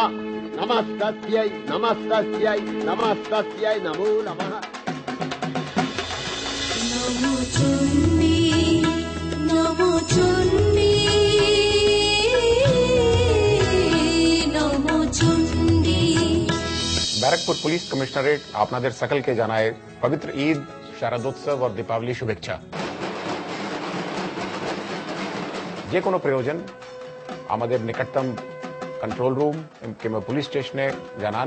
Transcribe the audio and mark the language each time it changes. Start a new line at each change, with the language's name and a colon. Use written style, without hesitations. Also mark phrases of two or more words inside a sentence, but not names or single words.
Sanskrit: नमस्तस्यै नमस्तस्यै नमस्तस्यै नमो नमः। नमो चण्डी नमो चण्डी नमो चण्डी।
Bangla: ব্যারাকপুর পুলিশ কমিশনারেট আপনাদের সকলকে জানায় পবিত্র ঈদ, শারদোৎসব और দীপাবলি শুভেচ্ছা। যে কোনো প্রয়োজন আমাদের নিকটতম কন্ট্রোল রুম কিংবা পুলিশ স্টেশনে জানান।